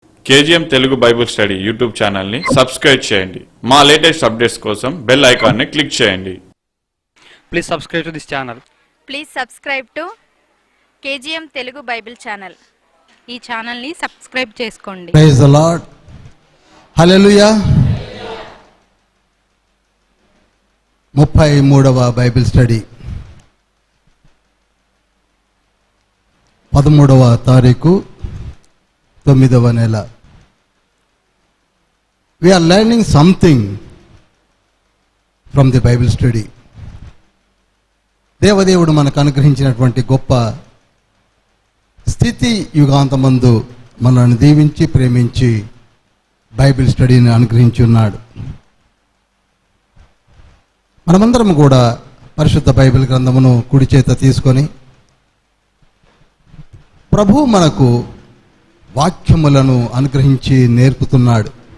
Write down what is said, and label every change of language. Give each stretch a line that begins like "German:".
Telugu: KGM Telugu Bible study YouTube ఛానల్ని subscribe చేయండి. మా లేటెస్ట్ అప్డేట్స్ కోసం బెల్ ఐకాన్ని క్లిక్ చేయండి.
English: Please subscribe to this channel. Please subscribe to KGM Telugu Bible channel.
Telugu: ఈ ఛానల్ని సబ్స్క్రైబ్ చేసుకోండి.
English: Praise the Lord. Hallelujah.
Telugu: 33వ Bible study 13వ తారీఖు 9వ నెల.
English: We are learning something from the Bible study.
Telugu: దేవదేవుడు మనకు అనుగ్రహించినటువంటి గొప్ప స్థితి యుగాంతమందు మనల్ని దీవించి ప్రేమించి బైబిల్ స్టడీని అనుగ్రహించి ఉన్నాడు. మనమందరం కూడా పరిశుద్ధ బైబిల్ గ్రంథమును కుడి చేత తీసుకొని ప్రభువు మనకు వాక్యములను అనుగ్రహించి నేర్పుతున్నాడు.